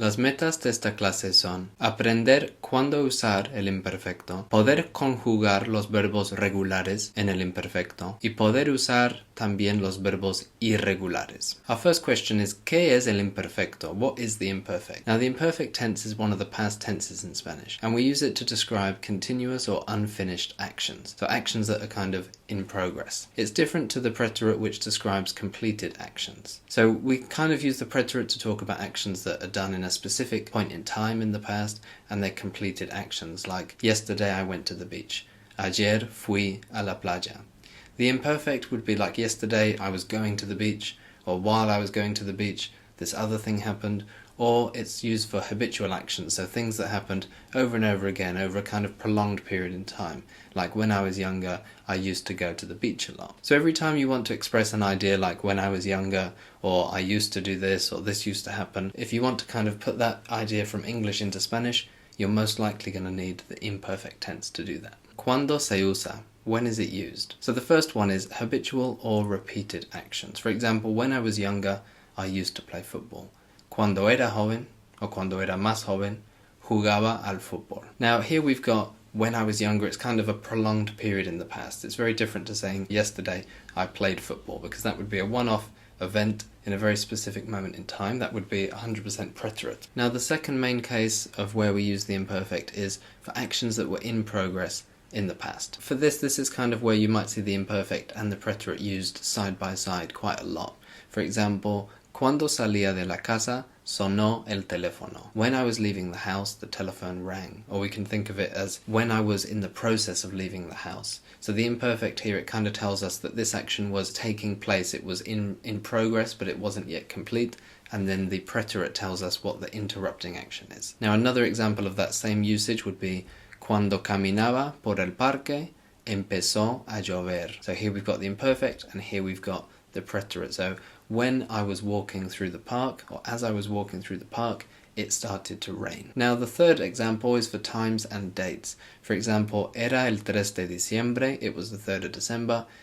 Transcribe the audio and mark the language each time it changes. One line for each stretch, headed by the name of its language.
Spanish: Las metas de esta clase son aprender cuándo usar el imperfecto, poder conjugar los verbos regulares en el imperfecto y poder usar también los verbos irregulares.
English: Our first question is,
Spanish: ¿qué es el imperfecto?
English: What is the imperfect? Now, the imperfect tense is one of the past tenses in Spanish, and we use it to describe continuous or unfinished actions, so actions that are kind of in progress. It's different to the preterite, which describes completed actions. So we kind of use the preterite to talk about actions that are done in a specific point in time in the past, and they're completed actions, like yesterday I went to the beach.
Spanish: Ayer fui a la playa.
English: The imperfect would be like yesterday I was going to the beach, or while I was going to the beach this other thing happened, or it's used for habitual actions, so things that happened over and over again over a kind of prolonged period in time. Like when I was younger, I used to go to the beach a lot. So every time you want to express an idea like when I was younger, or I used to do this, or this used to happen, if you want to kind of put that idea from English into Spanish, you're most likely going to need the imperfect tense to do that.
Spanish: ¿Cuándo se usa?
English: When is it used? So the first one is habitual or repeated actions. For example, when I was younger, I used to play football.
Spanish: Cuando era joven, o cuando era más joven, jugaba al fútbol.
English: Now here we've got when I was younger. It's kind of a prolonged period in the past. It's very different to saying yesterday I played football, because that would be a one-off event in a very specific moment in time. That would be 100% preterite. Now the second main case of where we use the imperfect is for actions that were in progress in the past. For this is kind of where you might see the imperfect and the preterite used side by side quite a lot. For example,
Spanish: cuando salía de la casa, sonó el teléfono.
English: When I was leaving the house, the telephone rang. Or we can think of it as when I was in the process of leaving the house. So the imperfect here, it kind of tells us that this action was taking place. It was in progress, but it wasn't yet complete. And then the preterite tells us what the interrupting action is. Now another example of that same usage would be
Spanish: cuando caminaba por el parque, empezó a llover.
English: So here we've got the imperfect, and here we've got the preterite. So when I was walking through the park, or as I was walking through the park, it started to rain. Now the third example is for times and dates. For example,
Spanish: era el 3 de diciembre,
English: it was the 3rd of December.